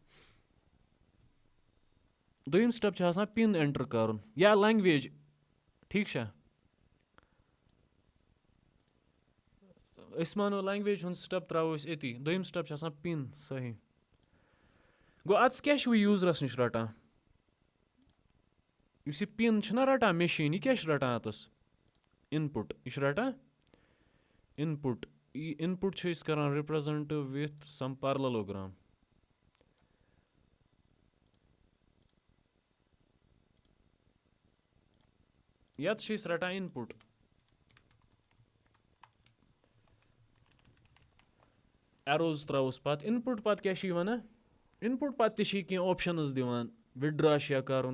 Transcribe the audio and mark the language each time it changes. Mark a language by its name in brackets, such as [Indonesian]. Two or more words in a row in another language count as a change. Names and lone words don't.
[Kashmiri] دوٚیِم سِٹَپ چھِ آسان پِن اٮ۪نٹَر کَرُن یا لینٛگویج ٹھیٖک چھا أسۍ مانو لینٛگویج ہُنٛد سِٹَپ ترٛاوو أسۍ أتی دوٚیِم سِٹَپ چھِ آسان پِن صحیح گوٚو اَتس کیٛاہ چھُ وۄنۍ یوٗزرَس نِش رَٹان یُس یہِ پِن چھُنہ رَٹان مِشیٖن یہِ کیٛاہ چھُ رَٹان اَتَس اِن پُٹ یہِ چھُ رَٹان اِن پُٹ یہِ اِن پُٹ چھِ أسۍ کَران [English] represent with some parallelogram [Kashmiri] یَتھ چھِ أسۍ رَٹان [English] input arrows [Kashmiri] ترٛاووس پَتہٕ اِن پُٹ پَتہٕ کیٛاہ چھِ یہِ وَنان اِن پُٹ پَتہٕ تہِ چھِ یہِ کینٛہہ اوپشَنٕز دِوان وِدڈرٛا چھِ یا کَرُن